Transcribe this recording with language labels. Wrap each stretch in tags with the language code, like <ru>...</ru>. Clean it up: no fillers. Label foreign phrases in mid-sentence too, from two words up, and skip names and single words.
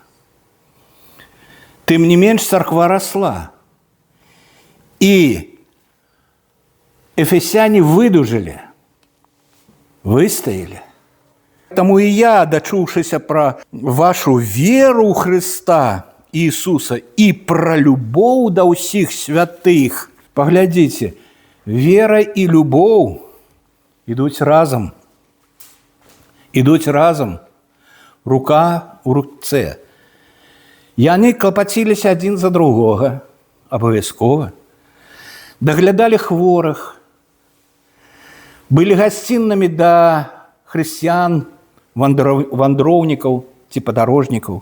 <be>Тым не менш, царква расла. І эфесяне выдужалі, выстаялі. Таму і я, дачуўшыся пра вашу веру ў Хрыста,</be> <ru>Иисуса и про любовь до всех святых. Поглядите, вера и любовь идут разом. Идут разом.</ru> <be>рука ў руцэ. Яны клапаціліся адзін за другога, абавязкова. Даглядалі хворых, былі гасціннымі да хрысціян, вандроўнікаў ці падарожнікаў.</be>